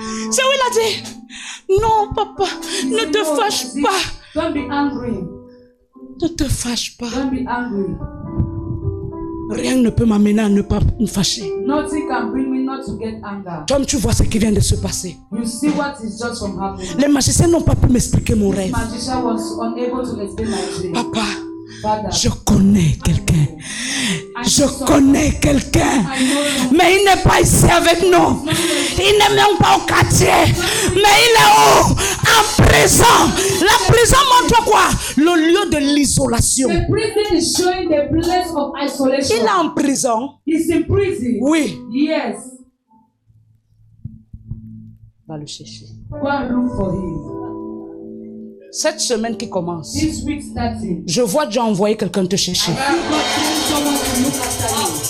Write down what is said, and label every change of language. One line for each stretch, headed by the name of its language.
French: C'est où il a dit, non papa, ne te fâche pas.
English: Don't be angry.
French: Ne te fâche pas.
English: Don't be angry.
French: Rien ne peut m'amener à ne pas me fâcher.
English: Nothing can bring me not to get anger.
French: Comme tu vois ce qui vient de se passer.
English: You see what is just from happening.
French: Les magiciens n'ont pas pu m'expliquer mon rêve.
English: Magician was unable to explain my dream.
French: Papa,
English: Father,
French: je connais quelqu'un. Je connais quelqu'un. Mais il n'est pas ici avec nous. Il n'est même pas au quartier. Mais il est où? En prison. La prison montre quoi? Le lieu de l'isolation.
English: the prison is showing the place of isolation.
French: Il est en prison.
English: He's in prison.
French: Oui.
English: Yes.
French: Va le chercher.
English: Go and look for him.
French: Cette semaine qui commence,
English: This week starting.
French: je vois Dieu envoyer quelqu'un te chercher.
English: God sends someone to look after you.